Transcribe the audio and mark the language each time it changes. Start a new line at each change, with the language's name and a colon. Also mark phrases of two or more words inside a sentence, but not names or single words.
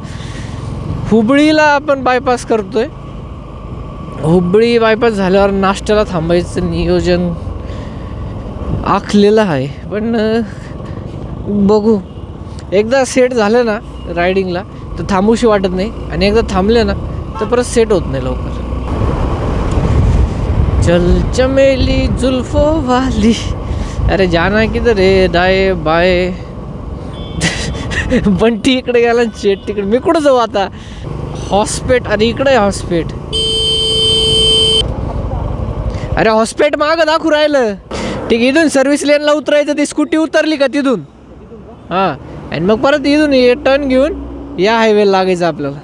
Marathi: हुबळीला आपण बायपास करतोय. हुबळी बायपास झाल्यावर नाश्त्याला थांबायचं नियोजन आखलेलं आहे. पण बघू, एकदा सेट झालं ना रायडिंगला तर थांबूशी वाटत नाही. आणि एकदा थांबले ना तर परत सेट होत नाही लवकर.
Hindi: चल चमेली जुल्फो वाली अरे जाना किधर है, दाए बाय.
Marathi: बंटी इकडे गेला, शेट तिकडे. मी कुठं जाऊ आता? हॉस्पेट. अरे इकडे हॉस्पेट. अरे हॉस्पेट मागं दाखवू राहिलं. ठीक, इथून सर्व्हिस लेनला उतरायचं. ती स्कूटी उतरली का तिथून, हां, आणि मग परत इथून टर्न घेऊन या हायवेला लागायचं आपल्याला.